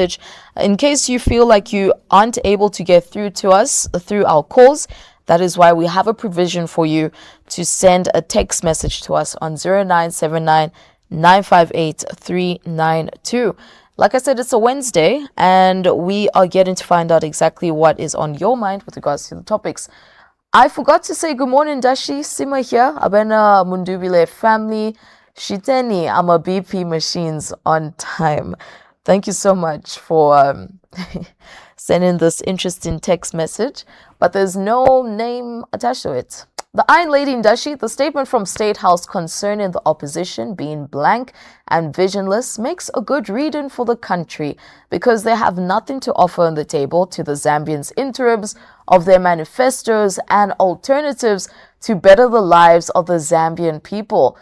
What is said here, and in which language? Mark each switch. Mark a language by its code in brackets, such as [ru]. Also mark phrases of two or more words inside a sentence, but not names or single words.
[en] In case you feel like you aren't able to get through to us through our calls, That is why we have a provision for you to send a text message to us on 0979 958 392. Like I said, it's a Wednesday, and we are getting to find out exactly what is on your mind with regards to the topics. I forgot to say good morning, Dashi. Sima here. [bem] Abena Mundubile family. Shiteni ama [en] BP machines on time. Thank you so much for sending this interesting text message. But there's no name attached to it. The Iron Lady Ndashi, the statement from State House concerning the opposition being blank and visionless makes a good reading for the country because they have nothing to offer on the table to the Zambians in terms of their manifestos and alternatives to better the lives of the Zambian people.